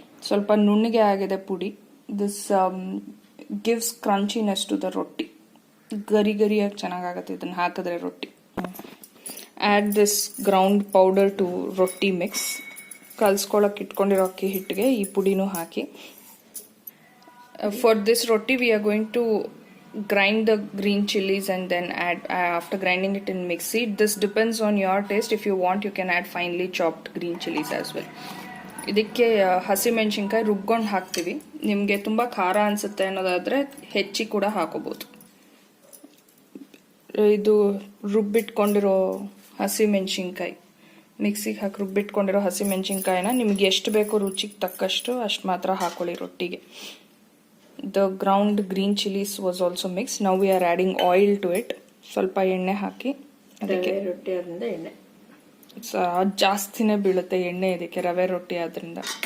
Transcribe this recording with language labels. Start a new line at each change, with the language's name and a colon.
Kannada: ಸ್ವಲ್ಪ ನುಣ್ಣಗೆ ಆಗಿದೆ ಪುಡಿ.
English: This gives crunchiness to the rotti.
Kannada: ಗರಿ ಗರಿಯಾಗಿ ಚೆನ್ನಾಗಾಗುತ್ತೆ ಇದನ್ನು ಹಾಕಿದ್ರೆ ರೊಟ್ಟಿ.
English: Add this ground powder to rotti mix.
Kannada: ಕಲ್ಸ್ಕೊಳಕ್ಕೆ ಇಟ್ಕೊಂಡಿರೋ ಅಕ್ಕಿ ಹಿಟ್ಟಿಗೆ ಈ ಪುಡಿನೂ ಹಾಕಿ.
English: For this rotti we are going to grind the green chilies and then add after grinding it in mixie. This depends on your taste. If you want, you can add finely chopped green chilies as well.
Kannada: ಇದಕ್ಕೆ ಹಸಿಮೆಣಸಿನ್ಕಾಯಿ ರುಬ್ಕೊಂಡು ಹಾಕ್ತೀವಿ. ನಿಮಗೆ ತುಂಬ ಖಾರ ಅನಿಸುತ್ತೆ ಅನ್ನೋದಾದರೆ ಹೆಚ್ಚಿ ಕೂಡ ಹಾಕೋಬೋದು. ಇದು ರುಬ್ಬಿಟ್ಕೊಂಡಿರೋ ಹಸಿಮೆಣಸಿನ್ಕಾಯಿ, ಮಿಕ್ಸಿಗೆ ಹಾಕಿ ರುಬ್ಬಿಟ್ಕೊಂಡಿರೋ ಹಸಿಮೆಣಸಿನ್ಕಾಯಿನ ನಿಮ್ಗೆ ಎಷ್ಟು ಬೇಕೋ ರುಚಿಗೆ ತಕ್ಕಷ್ಟು ಅಷ್ಟು ಮಾತ್ರ ಹಾಕೊಳ್ಳಿ ರೊಟ್ಟಿಗೆ.
English: The ground green chilies was also mixed. Now we are adding oil to it.
Kannada: ಸ್ವಲ್ಪ ಎಣ್ಣೆ ಹಾಕಿ ಅದಕ್ಕೆ. ರೊಟ್ಟಿ ಆದ್ರಿಂದ ಎಣ್ಣೆ ಜಾಸ್ತಿನೇ ಬೀಳುತ್ತೆ ಎಣ್ಣೆ ಇದಕ್ಕೆ, ರವೆ ರೊಟ್ಟಿ ಆದ್ರಿಂದ.